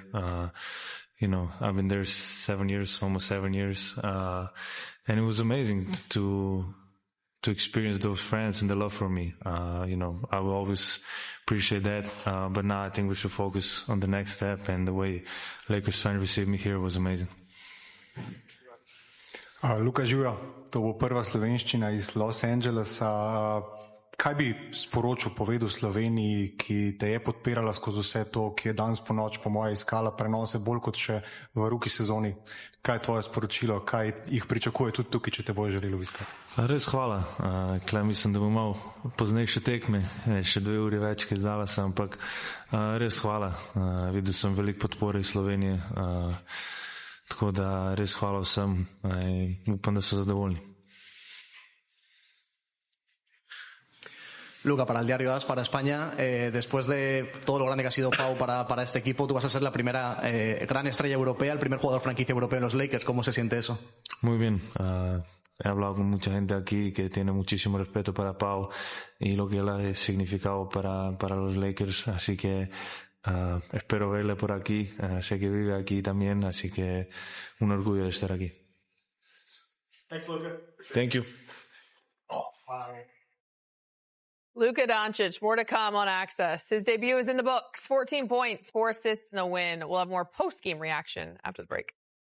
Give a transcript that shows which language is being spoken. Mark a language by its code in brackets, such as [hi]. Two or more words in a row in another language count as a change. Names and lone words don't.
[en] I've been there almost 7 years, and it was amazing to experience those friends and the love for me. I will always appreciate that, but now I think we should focus on the next step, and the way Lakers fans received me here was amazing. [sl] Luka Žuja, to bo prva slovenščina iz Los Angelesa. Kaj bi sporočil, povedal Sloveniji, ki te je podpirala skozi vse to, ki je danes po noč, po moje, iskala prenose bolj kot še v rookie sezoni? Kaj je tvoje sporočilo? Kaj jih pričakuje tudi tukaj, če te bojo želeli obiskati? Res hvala. Mislim, da bo malo poznejše tekme, še 2 uri več, kaj zdala sem, ampak res hvala. Videl sem veliko podpore iz Slovenije, tako da res hvala vsem. Upam, da so zadovoljni. [es] Luka, para el diario AS, para España, después de todo lo grande que ha sido Pau para este equipo, tú vas a ser la primera gran estrella europea, el primer jugador franquicia europeo en los Lakers. ¿Cómo se siente eso? Muy bien. He hablado con mucha gente aquí que tiene muchísimo respeto para Pau y lo que él ha significado para los Lakers, así que espero verle por aquí. Sé que vive aquí también, así que un orgullo de estar aquí. [en] Thanks, Luka. Thank you. Wow. Luka Doncic, more to come on Access. His debut is in the books. 14 points, 4 assists in the win. We'll have more post-game reaction after the break.